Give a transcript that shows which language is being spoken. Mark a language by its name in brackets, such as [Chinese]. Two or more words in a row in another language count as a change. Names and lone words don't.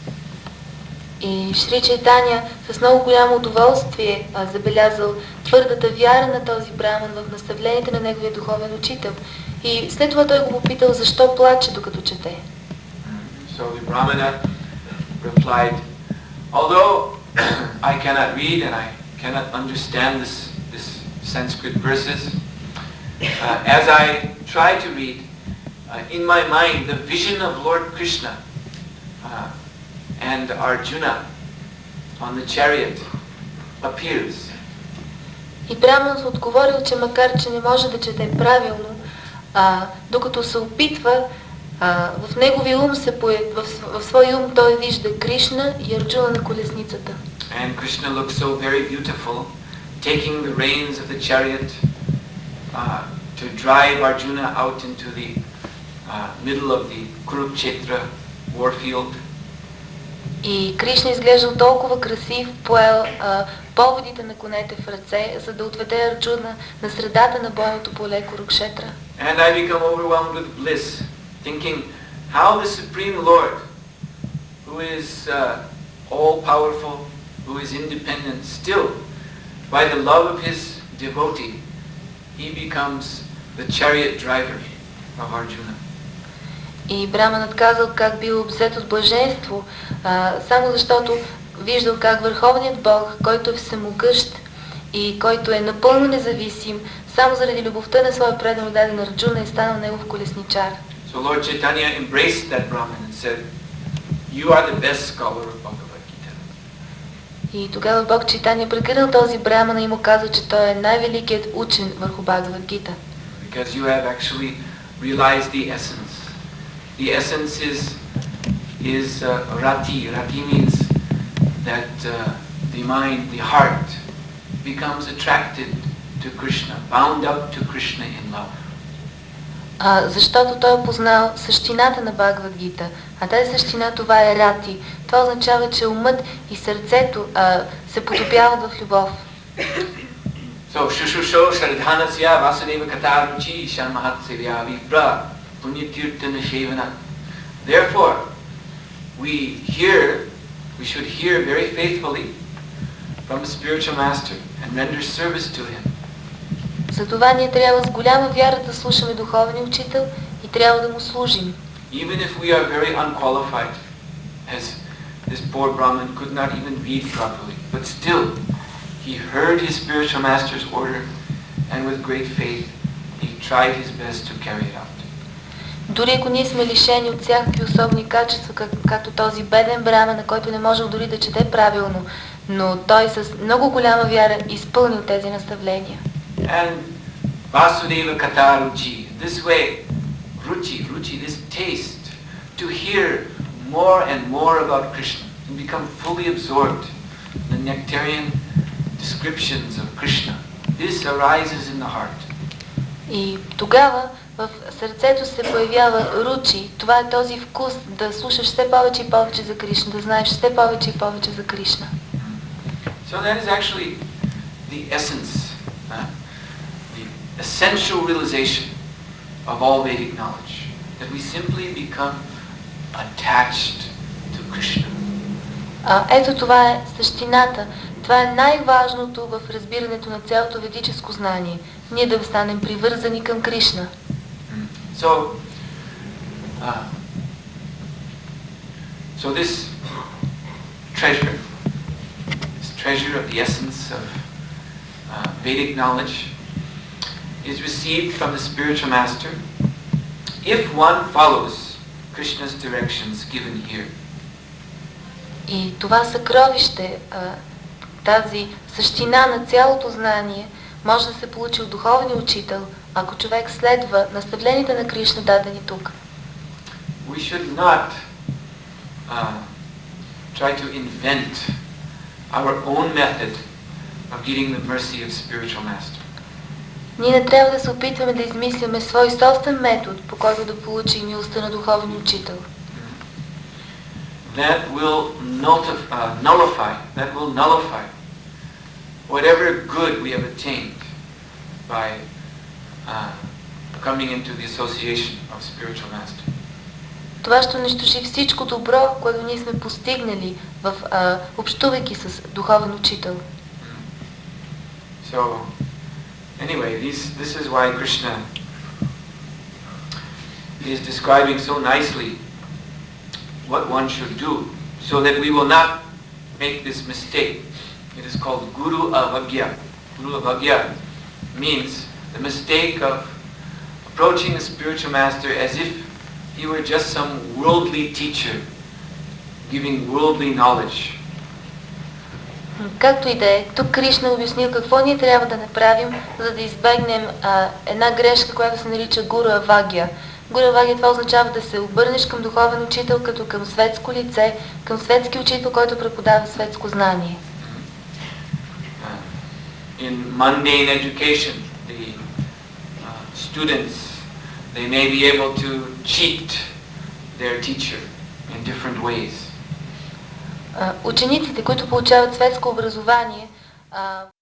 [Bulgarian] И Шри Чайтания с много голямо удоволствие забелязал твърдата вяра на този браман в наставленията на неговия духовен учител. И след това той го попитал защо плаче докато чете. [English] So the Brahmana replied, although I cannot read and I cannot understand this Sanskrit verses, as I try to read, in my mind the vision of Lord Krishna and Arjuna on the chariot appears. [Bulgarian] И Браманът отговорил, че макар че не може да чете правилно, докато се опитва, в неговия ум в своя ум той вижда Кришна и Арджуна на колесницата. [English] And Krishna looks so very beautiful, taking the reins of the chariot to drive Arjuna out into the middle of the Kurukshetra warfield. [Bulgarian] И Кришна изглеждал толкова красив, поел поводите на конете в ръце, за да отведе Арджуна на средата на бойното поле Курукшетра. [English] And I become overwhelmed with bliss, thinking how the Supreme Lord, who is all-powerful, who is independent, still, by the love of his devotee, he becomes the chariot driver of Arjuna. [Bulgarian] И Браманът казал как бил обзет от блаженство, само защото виждал как Върховният Бог, който е всемогъщ и който е напълно независим, само заради любовта на своя предано даден Арджуна е станал негов колесничар. [English] So Lord Chaitanya embraced that Brahman and said, "You are the best scholar of Bhagavad Gita." [Bulgarian] И тогава Бог Чайтания прегърнал този Брамана и му казал, че той е най-великият учен върху Бхагавад Гита. [English] Because you have actually realized the essence. The essence is rati. Rati means that the mind, the heart, becomes attracted to Krishna, bound up to Krishna in love. [Bulgarian] Защото той е познал същината на Бхагавад Гита, а тази същина това е рати. Това означава, че умът и сърцето се потопяват в любов. [Sanskrit] So, शुश्रूषोः श्रद्दधानस्य वासुदेव कथारुचि स्यान्महत्सेवया विप्रा पुण्यतीर्थ निषेवणात्. [English] Therefore, we should hear very faithfully from a spiritual master and render service to him. [Bulgarian] Затова ние трябва с голяма вяра да слушаме духовния учител и трябва да му служим. [English] Even if we are very unqualified, as this poor Brahmin could not even read properly, but still he heard his spiritual master's order and with great faith he tried his best to carry it out. [Bulgarian] Дори ако ние сме лишени от всякакви особени качества, както този беден Брахман, на който не можел дори да чете правилно, но той с много голяма вяра изпълнил тези наставления. [English] And [Sanskrit] वासुदेव कथा रुचि, [English] this way, Ruchi, this taste, to hear more and more about Krishna, and become fully absorbed in the nectarian descriptions of Krishna. This arises in the heart. [Bulgarian] И тогава в сърцето се появява ручи. Това е този вкус да слушаш все повече и повече за Кришна, да знаеш все повече и повече за Кришна. [English] So that is actually the essence, the essential realization of all Vedic knowledge, that we simply become attached to Krishna. [Bulgarian] Ето това е същината. Това е най-важното в разбирането на цялото ведическо знание. Ние да станем привързани към Кришна. [English] So this treasure of the essence of Vedic knowledge is received from the spiritual master if one follows Krishna's directions given here. [Bulgarian] И това съкровище, тази същина на цялото знание може да се получи от духовния учител, ако човек следва наставленията на Кришна, дадени тук. [English] We should not try to invent our own method of getting the mercy of spiritual master. [Bulgarian] Ние не трябва да се опитваме да измисляме свой собствен метод, по който да получим милостта на духовния учител. [English] That will nullify whatever good we have attained by coming into the association of spiritual master. [Bulgarian] Това ще унищожи всичко добро, което ние сме постигнали в общувайки с духовен учител. [English] So, anyway, this is why Krishna is describing so nicely what one should do, so that we will not make this mistake. It is called [Sanskrit] गुरु अवज्ञा. गुरु अवज्ञा [English] means the mistake of approaching a spiritual master as if he were just some worldly teacher giving worldly knowledge. [Bulgarian] Както и да е, тук Кришна обяснил какво ние трябва да направим, за да избегнем една грешка, която се нарича [Sanskrit] गुरु अवज्ञा. गुरु अवज्ञा, [Bulgarian] това означава да се обърнеш към духовен учител като към светско лице, към светски учител, който преподава светско знание. [English] In mundane education, the students, they may be able to cheat their teacher in different ways. [Bulgarian] Учениците, които получават светско образование,